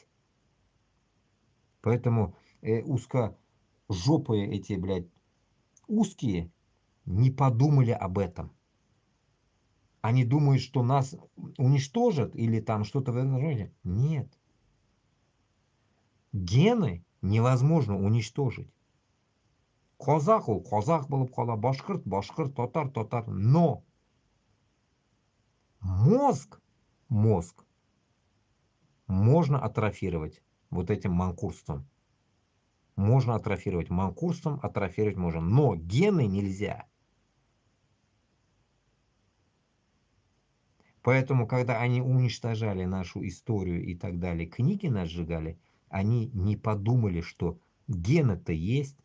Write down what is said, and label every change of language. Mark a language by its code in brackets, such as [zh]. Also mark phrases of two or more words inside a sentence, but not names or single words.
[ru] Поэтому узкожопые эти, блядь, узкие не подумали об этом. Они думают, что нас уничтожат или там что-то в этом роде. Нет. Гены невозможно уничтожить. [uz] Qozoq u qozoq bo'lib qoladi, boshqirt boshqirt, totar totar. [ru] Но мозг можно атрофировать вот этим манкурством. Можно атрофировать манкурством, атрофировать можно, но гены нельзя. Поэтому, когда они уничтожали нашу историю и так далее, книги нас сжигали, они не подумали, что гены-то есть.